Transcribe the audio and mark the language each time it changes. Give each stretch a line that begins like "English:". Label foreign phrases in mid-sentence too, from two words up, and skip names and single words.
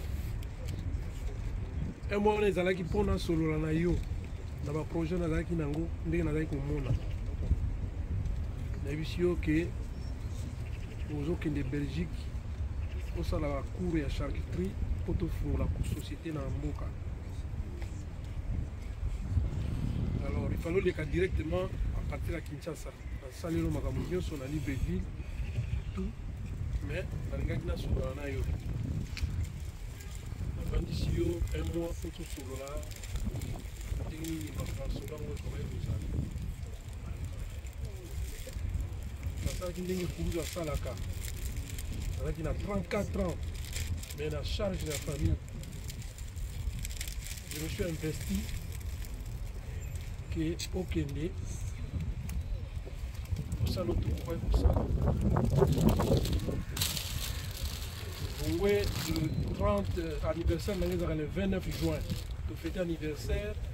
Lingala: 1 mois wana ezalaki mpona solola na yo na baprojet nazalaki nango ndenge nazalaki komona. Nayebisi yo ke ozokende Belgique osala bacours ya charcuterie mpo tofungola société na mboka.
French: Alors il fallait oleka directement à partir de Kinshasa.
Lingala: Salino makambo nyonso na Libreville
French: tout, mais
Lingala: nalingaki nasolola na yo navandisi yo 1 mois mpo tosolola ndenge nini bafransola ngo ekokai kozala. nasalaki ndenge kuluzu asalaka. Nazalaki na
French: 34 ans mais na charge de la famille. Je me suis investi que okende ça l'autre pourrait pour ça. Oui, le 30 anniversaire, le 29 juin, nous fêtons anniversaire.